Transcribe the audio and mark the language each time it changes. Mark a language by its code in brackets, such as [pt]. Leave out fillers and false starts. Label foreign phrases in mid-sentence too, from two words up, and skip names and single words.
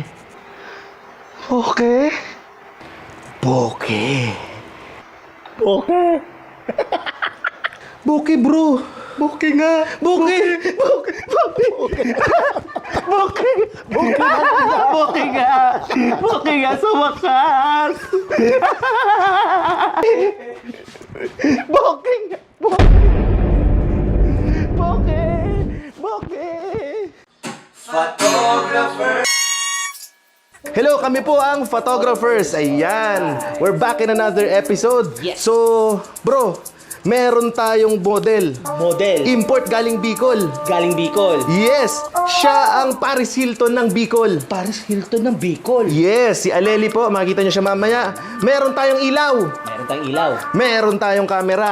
[tl] Bokeh? Bokeh. Bokeh? Bokeh, bro. Bokeh nga! Bokeh. Bokeh. Bokeh. Bokeh! Bokeh nga! Bokeh nga sa wakas! Bokeh nga! Bokeh! Bokeh! Photographers. Hello, kami po ang Photographers. Ayan, [en] we're back in another episode. Yes. So, bro, [tl] meron tayong model. Model. Import galing Bicol. Galing Bicol. Yes, siya ang Paris Hilton ng Bicol. Paris Hilton ng Bicol. Yes, si Aleli po, makikita nyo siya mamaya. Meron tayong ilaw. Meron tayong ilaw. Meron tayong camera.